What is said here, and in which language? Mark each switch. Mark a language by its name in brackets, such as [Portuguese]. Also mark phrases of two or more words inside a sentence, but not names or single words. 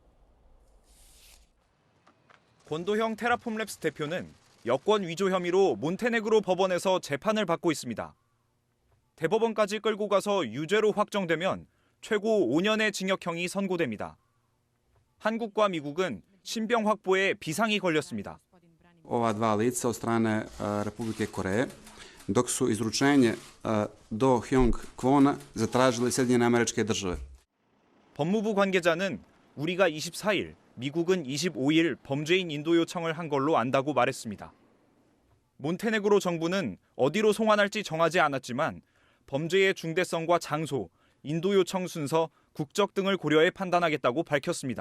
[Korean] 권도형 테라폼랩스 대표는 여권 위조 혐의로 몬테네그로 법원에서 재판을 받고 있습니다. 대법원까지 끌고 가서 유죄로 확정되면 최고 5년의 징역형이 선고됩니다. 한국과 미국은 신병 확보에 비상이 걸렸습니다. [Serbian] Ova dva lica od strane Republike Koreje, dok su izručenje do Hyong Kwona zatražili Sjedinjene Američke Države. [Korean] 법무부 관계자는 우리가 24일, 미국은 25일 범죄인 인도 요청을 한 걸로 안다고 말했습니다. 몬테네그로 정부는 어디로 송환할지 정하지 않았지만 범죄의 중대성과 장소, 인도 요청 순서, 국적 등을 고려해 판단하겠다고 밝혔습니다.